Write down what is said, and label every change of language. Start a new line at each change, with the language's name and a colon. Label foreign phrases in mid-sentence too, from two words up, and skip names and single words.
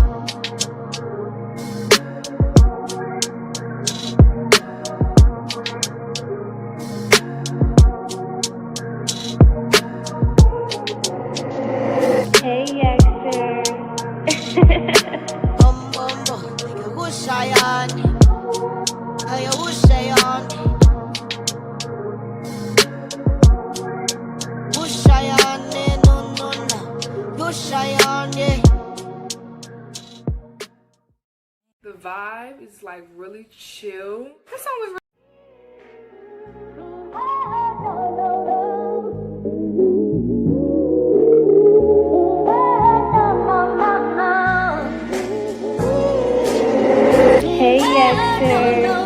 English: Hey, youngster. Bum, bum, bum. Yahushayane. Yahushayane. Yahushayane, no, no, no. Yahushayane. The vibe is like really chill. That song was Hey, youngster.